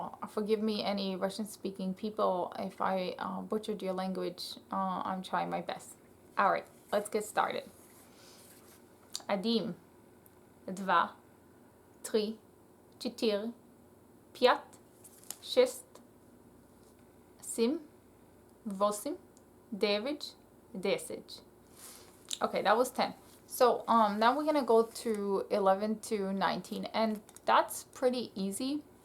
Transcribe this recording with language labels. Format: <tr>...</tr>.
<en>Forgive me, any Russian-speaking people, if I butchered your language. I'm trying my best. All right, let's get started.</en> <ru>Один, два, три, четыре, пять, шесть, семь, восемь, девять, десять.</ru> <en>Okay, that was 10. So now we're gonna go to 11 to 19, and that's pretty easy.</en>